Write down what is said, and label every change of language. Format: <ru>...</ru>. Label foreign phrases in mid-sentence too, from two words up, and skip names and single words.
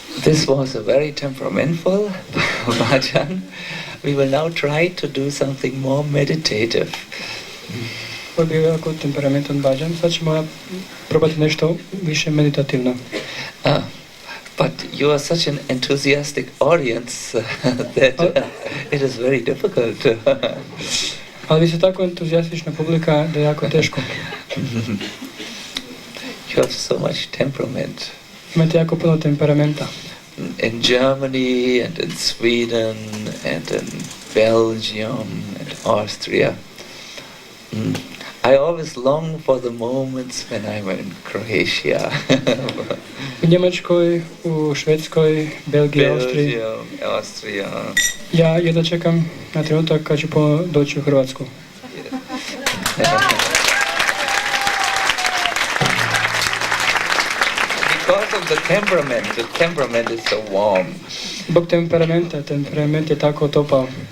<en>This was a very temperamental bhajan. We will now try to do something more meditative.</en> <hr>To je bio jako temperamentan bhajan. Sad ćemo probati nešto više meditativno.</hr> <en>But you are such an enthusiastic audience that it is very difficult.</en> <hr>Ali vi ste tako entuzijastična publika da je jako teško.</hr> <en>You have so much temperament.</en> <hr>Imate jako puno temperamenta.</hr> <en>In Germany and in Sweden and in Belgium and Austria. I always long for the moments when I'm in Croatia.</en> <hr>U Njemačkoj, u Švedskoj, Belgiji, Austriji. Austria. Ja jedva čekam na trenutak kad ću doći u Hrvatsku.</hr> <en>Because of the temperament is so warm.</en> <hr>Zbog temperamenta, temperament je tako topao.</hr>